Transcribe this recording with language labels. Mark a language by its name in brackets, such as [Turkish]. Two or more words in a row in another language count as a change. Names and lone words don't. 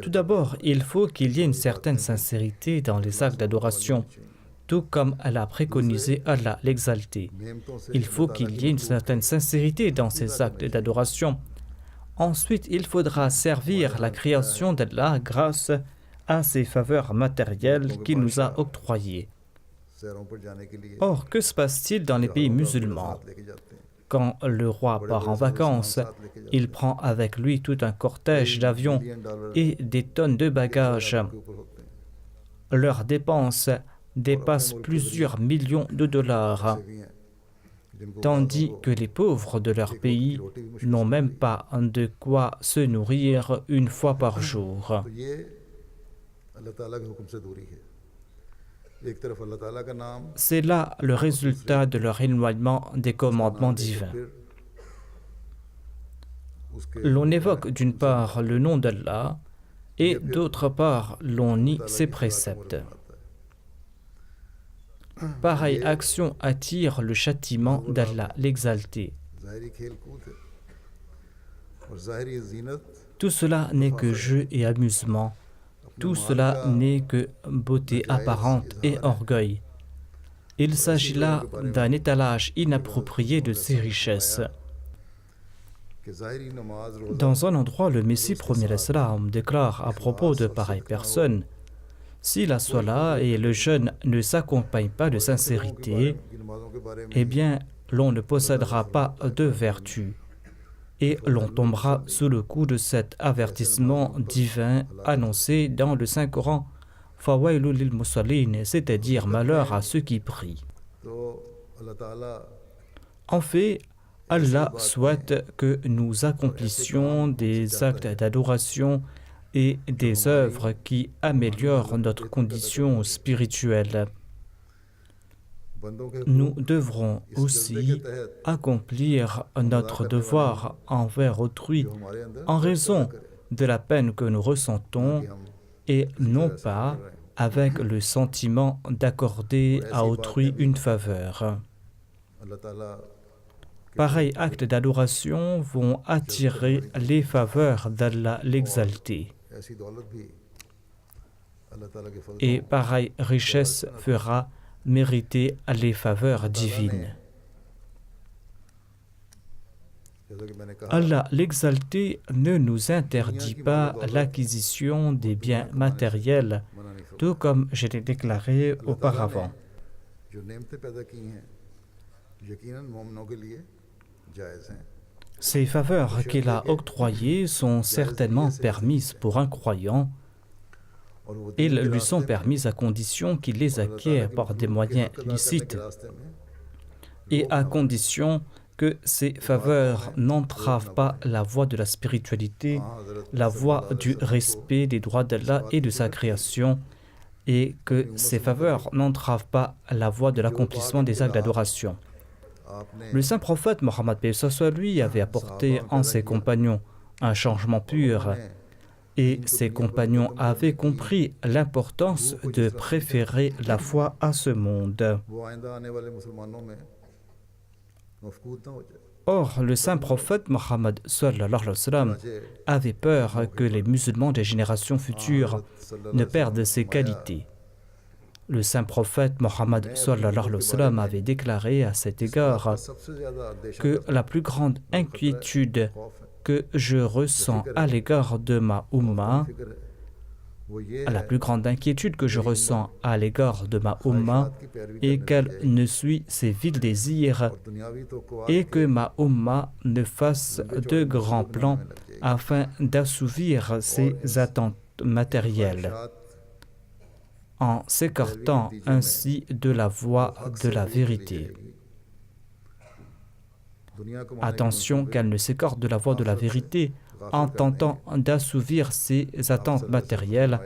[French] Tout d'abord, il faut qu'il y ait une certaine sincérité dans les actes d'adoration, tout comme elle a préconisé Allah l'exalté. [Urdu] نعمتوں سے [French] Il faut qu'il y ait une certaine sincérité dans ces actes d'adoration. Ensuite, il faudra servir la création d'Allah grâce à ses faveurs matérielles qu'il nous a octroyées. [Urdu] شہروں پر جانے کے لیے [French] Or, que se passe-t-il dans les pays musulmans? [Urdu] ساتھ لے کے جاتے ہیں [French] Quand le roi part en vacances, il prend avec lui tout un cortège d'avions $1 et des tonnes de bagages. [Urdu] کے اوپر ہوتے ہیں [French] Leurs dépenses dépassent plusieurs millions de dollars, [Urdu] ایسے بھی ہیں جن کو [French] tandis que les pauvres de leur pays n'ont même pas de quoi se nourrir une fois par jour. [Urdu] تو یہ اللہ تعالیٰ کے حکم سے دوری ہے ایک طرف اللہ تعالیٰ کا نام [French] C'est là le résultat de leur éloignement des commandements divins. [Urdu] پھر اس کے [French] L'on évoque d'une part le nom d'Allah et d'autre part l'on nie ses préceptes. Pareille action attire le châtiment d'Allah l'exalté. [Urdu] ظاہری کھیل کود ہے اور ظاہری زینت [French] Tout cela n'est que jeu et amusement. Tout cela n'est que beauté apparente et orgueil. Il s'agit là d'un étalage inapproprié de ses richesses. [Urdu] کہ ظاہری نماز روزہ [French] Dans un endroit, le Messie premier l'Islam déclare à propos de pareilles personnes: si la sola et le jeûne ne s'accompagnent pas de sincérité, [Urdu] کی نمازوں کے بارے میں [French] eh bien, l'on ne possédera pas de vertu. Et l'on tombera sous le coup de cet avertissement divin annoncé dans le Saint-Coran, [Arabic] فويل للمصلين, [French] c'est-à-dire malheur à ceux qui prient. [Urdu] تو اللہ تعالیٰ [French] En fait, Allah souhaite que nous accomplissions des actes d'adoration et des œuvres qui améliorent notre condition spirituelle. [Urdu] بندوں کے [French] Nous devrons aussi accomplir notre devoir envers autrui [Urdu] جو ہمارے اندر [French] en raison de la peine que nous ressentons [Urdu] کہ ہم [French] et non pas avec le sentiment d'accorder à autrui une faveur. [Urdu] اللہ تعالیٰ [French] Pareils actes d'adoration vont attirer les faveurs d'Allah l'exalté. [Urdu] ایسی دولت بھی اللہ تعالیٰ کے فضل [French] et pareille richesse fera mériter les faveurs divines. [Urdu] جیسا کہ میں نے کہا [French] Allah l'exalté ne nous interdit pas l'acquisition des biens matériels, [Urdu] منع نہیں فرما [French] tout comme je l'ai déclaré [Urdu] اللہ تعالیٰ [French] auparavant. [Urdu] نے جو نعمتیں پیدا کی ہیں یقیناً مومنوں کے لیے جائز ہیں [French] Ces faveurs qu'il a octroyées sont certainement permises pour un croyant. [Urdu] اور وہ [French] Elles [Urdu] دین کے [French] lui sont [Urdu] راستے میں [French] permises à condition qu'il les [Urdu] اور اللہ تعالیٰ [French] acquiert [Urdu] کی [French] par des [Urdu] مخلوق کے [French] moyens [Urdu] حق ادا کرنے [French] licites [Urdu] کے راستے میں [French] et [Urdu] لوبھ [French] à [Urdu] نہ ہو. [French] condition que ces faveurs n'entravent pas la voie de la spiritualité, [Urdu] ہاں، حضرت [French] la voie [Arabic] صلى الله عليه [French] du [Arabic] وسلم [Urdu] کو [French] respect des droits d'Allah et de sa création, et que ces faveurs n'entravent pas la voie de l'accomplissement des actes d'adoration. [Urdu] آپ نے [French] Le saint prophète Mohammed paix soit lui avait apporté en ses compagnons un changement pur, et ses compagnons avaient compris l'importance de préférer la foi à ce monde. [Urdu] وہ آئندہ آنے والے مسلمانوں میں مفقود نہ ہو جائے [French] Or, le saint prophète Mohammed [Arabic] صلى الله عليه وسلم [French] avait peur que les musulmans des générations futures ne perdent ces qualités. Le saint prophète Mohammed [Arabic] صلى الله عليه وسلم [French] avait déclaré à cet égard [Urdu] سب سے زیادہ دیش [French] que la plus grande inquiétude que je ressens à l'égard de ma Ummah, [Urdu] فکر ہے وہ یہ [French] la [Urdu] ہے [French] plus grande inquiétude que je ressens à l'égard de ma Ummah [Urdu] کی پیروی [French] est [Urdu] کرنے [French] qu'elle [Urdu] لگ جائے [French] ne suit ses vils désirs [Urdu] اور دنیاوی تو [French] et que ma Ummah ne fasse de grands plans afin d'assouvir ses attentes matérielles, en s'écartant ainsi de la voie de la vérité. Attention qu'elle ne s'écarte de la voie de la vérité en tentant d'assouvir ses attentes matérielles.